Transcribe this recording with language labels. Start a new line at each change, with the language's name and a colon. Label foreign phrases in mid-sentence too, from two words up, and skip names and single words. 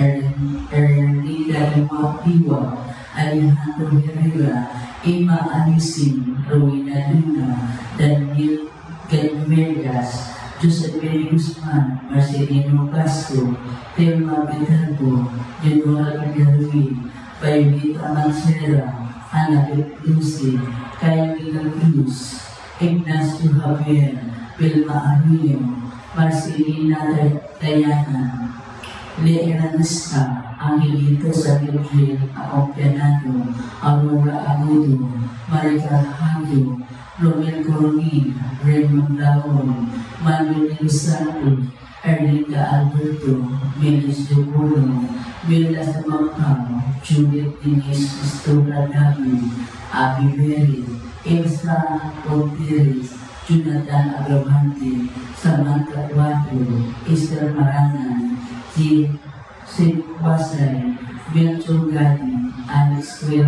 Filipino: Erlida Iwa, Alejandro Herrera, Emma Alisin, Rowena Luna, Daniel Galmedas, Josephine Guzman, Marcelino Castro, Telma Betardo, General Galvin, Violeta Mancera, Annabeth Lucy, Camila Cruz, Ignacio Javier, Vilma Arroyo, Marcelina Diana, Leena Nesta, Angelito Sabiodril, Acompianado, Aurora Agudo, Maricar Hado, Romel Coronin, Raymond Laon, Manuel Santos, Erlinda Alberto, Melis Dupulo, Mila Samapang, Juliet Denise Estora David, Abby Berry, Elsa Ponteres, Jonathan Agravante, Samantha Duato, Esther Maranan, Sid Wasay, Melchor Gadi, Alex